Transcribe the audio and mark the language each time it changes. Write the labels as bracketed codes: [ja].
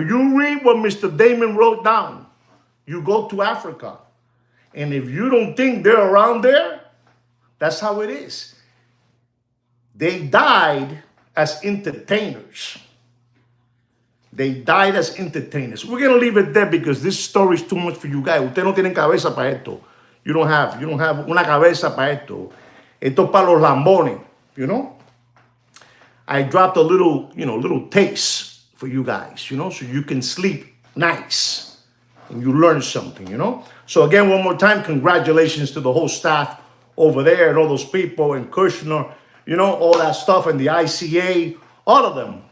[en] You read what Mr. Damon wrote down. You go to Africa. And if you don't think they're around there, that's how it is. They died as entertainers. They died as entertainers. We're going to leave it there because this story is too much for you guys. [es] Ustedes no tienen cabeza para esto. [en] You don't have [es] una cabeza para esto. Esto es para los lambones, [en] you know. I dropped a little, you know, little taste for you guys, you know, so you can sleep nice and you learn something, you know. So again, one more time, congratulations to the whole staff over there and all those people and Kushner, you know, all that stuff and the ICA, all of them.